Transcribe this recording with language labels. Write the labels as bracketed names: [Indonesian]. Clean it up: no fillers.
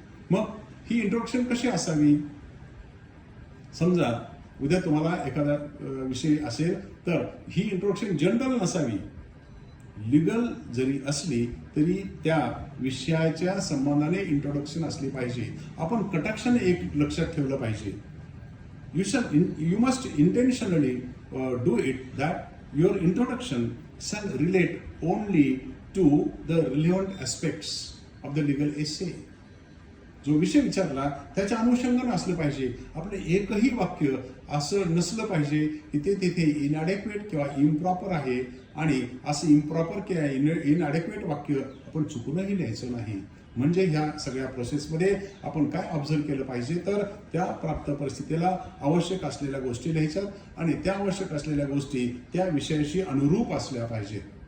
[Marathi] मग ही इंट्रोडक्शन कशी असावी? समजा उद्या तुम्हाला एखादा विषय असेल तर ही इंट्रोडक्शन जनरल नसावी, लिगल जरी असली तरी त्या विषयाच्या संबंधाने इंट्रोडक्शन असली पाहिजे. आपण कटाक्षाने एक लक्षात ठेवलं पाहिजे. [English] You must intentionally do it that your introduction shall relate only to the relevant aspects of the legal essay. [Marathi] जो विषय विचारला त्याच्या अनुषंगाने असलं पाहिजे. आपलं एकही वाक्य असं नसलं पाहिजे की ते तिथे इनॲडेक्वेट किंवा इम्प्रॉपर आहे आणि असं इम्प्रॉपर किंवा इनॲडेक्वेट वाक्य आपण चुकूनही लिहायचं नाही. म्हणजे ह्या सगळ्या प्रोसेसमध्ये आपण काय ऑब्झर्व केलं पाहिजे तर त्या प्राप्त परिस्थितीला आवश्यक असलेल्या गोष्टी लिहायच्यात आणि त्या आवश्यक असलेल्या गोष्टी त्या विषयाशी अनुरूप असल्या पाहिजेत.